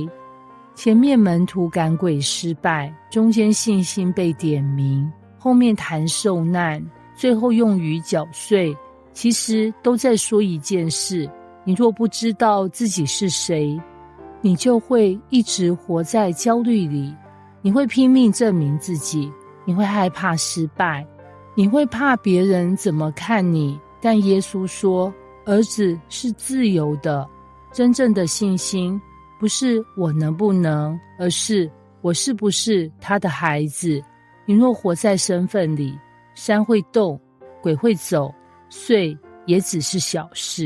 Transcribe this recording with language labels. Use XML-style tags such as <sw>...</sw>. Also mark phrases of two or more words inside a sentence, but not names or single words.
<zh>前面門徒趕鬼失敗，中間信心被點名，後面談受難，最後用於繳稅，其實都在說一件事：你若不知道自己是誰，你就會一直活在焦慮裡，你會拼命證明自己，你會害怕失敗，你會怕別人怎麼看你。但耶穌說，兒子是自由的。真正的信心不是我能不能，而是我是不是他的孩子。你若活在身份裡，山會動，鬼會走，稅也只是小事。</zh>